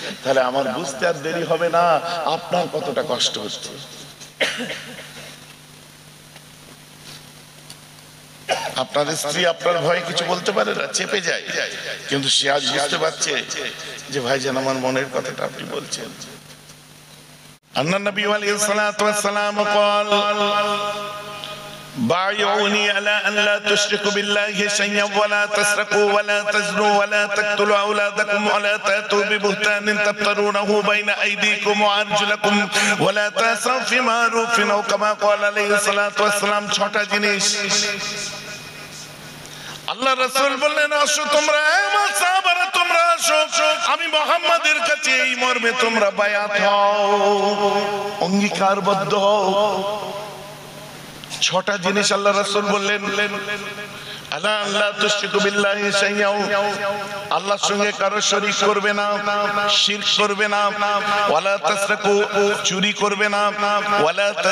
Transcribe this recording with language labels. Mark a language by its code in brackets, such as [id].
[bn] তাহলে আমার বুঝতে আর দেরি হবে না আপনার কতটা কষ্ট হচ্ছে। আপনার স্ত্রী আপনার ভয়ে কিছু বলতে পারে না, চেপে যায়, কিন্তু সে আজ বুঝতে পারছে যে ভাইজান আমার মনের কথাটা আপনি বলছেন। [ar] أن النبي عليه الصلاة والسلام قال بايعوني على أن لا تشركوا بالله شيئا ولا تسرقوا ولا تزنوا ولا تقتلوا أولادكم ولا تأتوا ببهتان تفترونه بين أيديكم وأرجلكم ولا تأسوا في معروف أو كما قال عليه الصلاة والسلام। [bn] 6টা জিনিস আল্লাহ রাসূল বললেন আসো তোমরা, আমার সাহাবারা তোমরা আসো, আমি মুহাম্মাদের কাছে এই মর্মে তোমরা বায়াত হও, অঙ্গীকারবদ্ধ হও। 6টা জিনিস আল্লাহ রাসূল বললেন। [ar] আলা আল্লাহ তুশরিকু বিল্লাহি শাইআ, [bn] আল্লাহর সঙ্গে কারো শরীক করবে না, শিরক করবে না, [ar] ওয়ালা তাসরাকু, [bn] চুরি করবে না, ওয়ালা